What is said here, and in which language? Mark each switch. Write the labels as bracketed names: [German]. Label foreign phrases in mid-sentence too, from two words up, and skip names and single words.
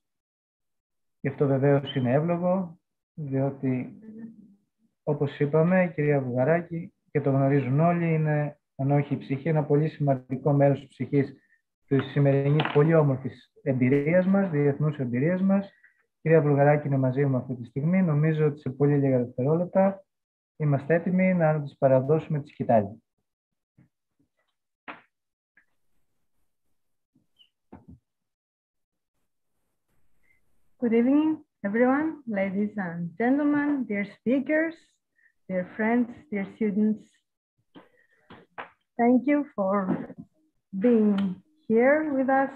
[Greek] Και αυτό βεβαίως είναι εύλογο, διότι, όπως είπαμε, η κυρία Βουλγαράκη, και το γνωρίζουν όλοι, είναι, αν όχι η ψυχή, ένα πολύ σημαντικό μέρος της ψυχής της σημερινής πολύ όμορφης εμπειρίας μας, διεθνούς εμπειρίας μας. Η κυρία Βουλγαράκη είναι μαζί μου αυτή τη στιγμή. Νομίζω ότι σε πολύ λίγα δευτερόλεπτα είμαστε έτοιμοι να της παραδώσουμε τη σκητάλη. [English] Good evening, everyone, ladies and gentlemen, dear speakers, dear friends, dear students. Thank you for being here with us.